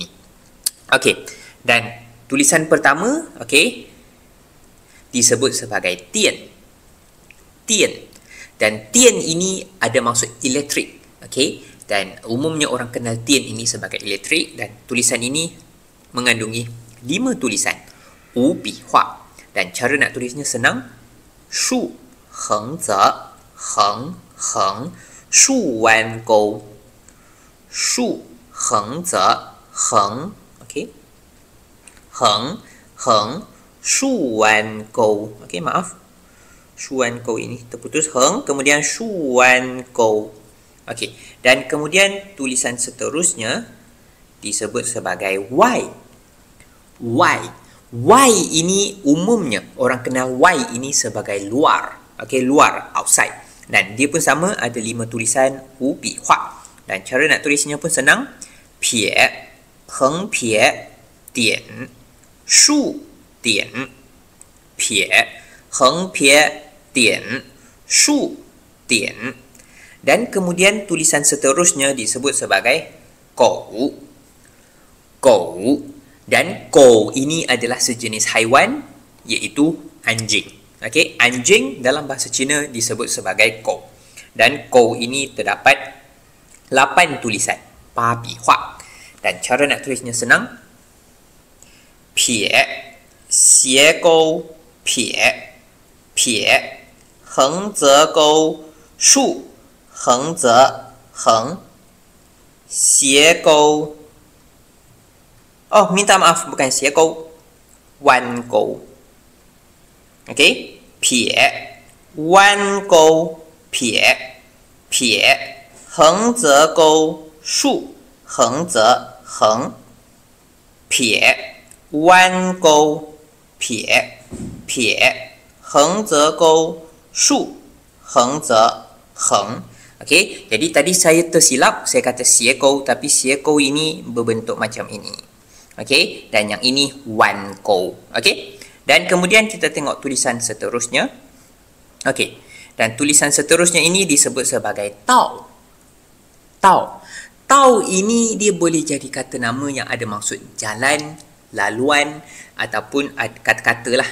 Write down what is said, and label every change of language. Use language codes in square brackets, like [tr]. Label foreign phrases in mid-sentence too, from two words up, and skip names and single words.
[ms] Dan tulisan pertama, disebut sebagai tian. Tian. Dan tian ini ada maksud elektrik. Dan umumnya orang kenal tian ini sebagai elektrik. Dan tulisan ini mengandungi 5 tulisan. [zh] 5 笔画. [ms] Dan cara nak tulisnya senang. [zh] 竖横则横横竖弯钩竖横则横横横竖弯钩. [ms] Maaf. 竖弯钩 ini terputus. Heng, kemudian 竖弯钩. Dan kemudian tulisan seterusnya disebut sebagai Y. Y. Y ini umumnya orang kenal Y ini sebagai luar. Luar, outside. Dan dia pun sama, ada 5 tulisan 5 笔画. Dan cara nak tulisnya pun senang. [zh] 撇横撇点竖点撇横撇点竖点. [ms] Dan kemudian tulisan seterusnya disebut sebagai kou. Kou. Dan kou ini adalah sejenis haiwan, iaitu anjing. Anjing dalam bahasa Cina disebut sebagai kou. Dan kou ini terdapat 8 tulisan. [zh] 8 笔画. [ms] Dan cara nak tulisnya senang. [zh] 撇斜钩撇撇横则钩竖横则横斜钩 [ms] minta maaf, bukan [zh] 斜钩 弯钩 撇弯钩撇撇横则钩竖横则横撇弯钩撇撇横则钩竖横则横. [ms] Jadi tadi saya tersilap, saya kata 斜钩, tapi 斜钩 ini berbentuk macam ini. Dan yang ini 弯钩. Dan kemudian kita tengok tulisan seterusnya. Dan tulisan seterusnya ini disebut sebagai tau. Tau. Tau ini dia boleh jadi kata nama yang ada maksud jalan, laluan ataupun kata-kata lah.